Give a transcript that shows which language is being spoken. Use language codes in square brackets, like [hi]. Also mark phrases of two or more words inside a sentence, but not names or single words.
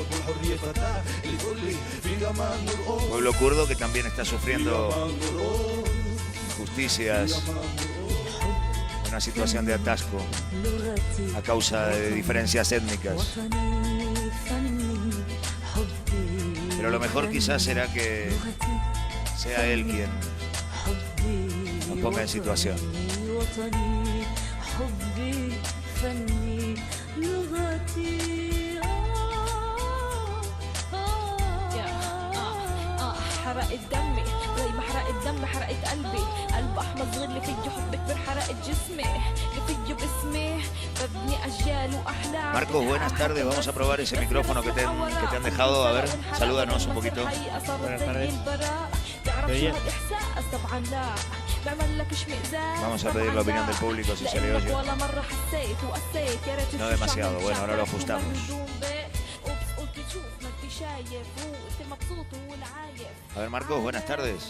[es] Pueblo kurdo que también está sufriendo injusticias, una situación de atasco a causa de diferencias étnicas. Pero lo mejor quizás será que sea él quien nos ponga en situación. [ar] حرقت دمي زي ما حرقت دمي حرقت قلبي قلب احمر صغير اللي فيه حب كبير حرقت جسمي اللي فيه باسمي ببني اجيال واحلام. [es] Marcos, buenas tardes. Vamos a probar ese micrófono que te han dejado. A ver, salúdanos un poquito. Buenas tardes. ¿Me oyes? Vamos a pedir la opinión del público si se le oye. No demasiado. Bueno, ahora lo ajustamos. A ver, Marcos, buenas tardes.